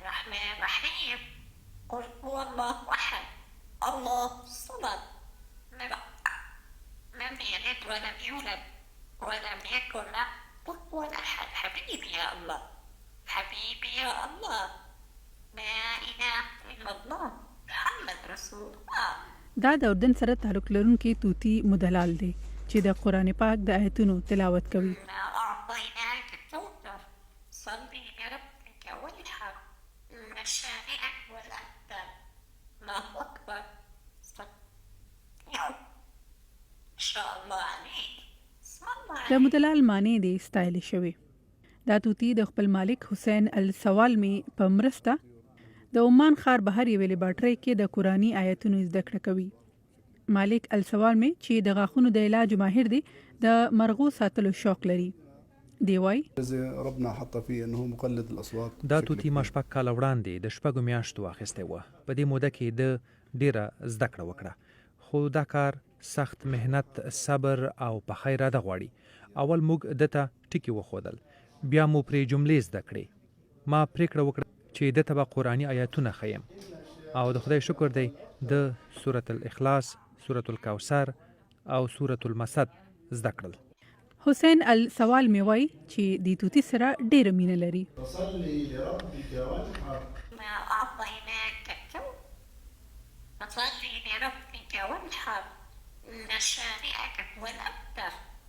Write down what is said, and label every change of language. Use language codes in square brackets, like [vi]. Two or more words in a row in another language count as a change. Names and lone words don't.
[ar] الرحمن الرحيم قل هو الله أحد الله الصمد لم يلد ولم يولد ولم يكن له كفوا أحد. حبيبي يا الله حبيبي يا الله لا إله إلا الله محمد رسول الله. [ps] دا د اردن سره تعلق لرونکي طوطي مدلال دی چې د قرآن پاک د آیتونو تلاوت کوي. [ar] أعطيناك الكوثر صل لربك وانحر إن شانئك والأبتر. الله أكبر إن شاء الله عليك. [ps] د مدلال معنی دی ستایل شوی. دا طوطي د خپل مالک حسین السوالمي په مرسته د عمان ښار بهر یوې لیبارټرۍ کې د قرآني آیتونو زده کړه کوي. مالک السوالمي چې د غاښونو د علاج ماهر دی د مرغو ساتلو شوق لري. دی وایي [ar] ربنا حط فيه انه مقلد الاصوات. [ps] دا طوطي ما شپږ کاله وړاندې د شپږو میاشتو اخیستی و. په دې موده کې د ډیره زده کړه وکړه، خو دا کار سخت مهنت، صبر او پخه اراده غواړي. اول موږ دته ټکي وښودل، بیا مو پرې جملې زده کړې. ما پریکړه وکړه چې دته به قرآني آیاتونه ښیم او د خدای شکر دی د سورة الاخلاص، سورة الکوثر او سورة المسد زده کړل. حسین السوالمي وایي چې د طوطي سره ډېره مینه لري. [ar] أعطيناك الكوثر فصل لربك وانحر إن شانئك هو الأبتر.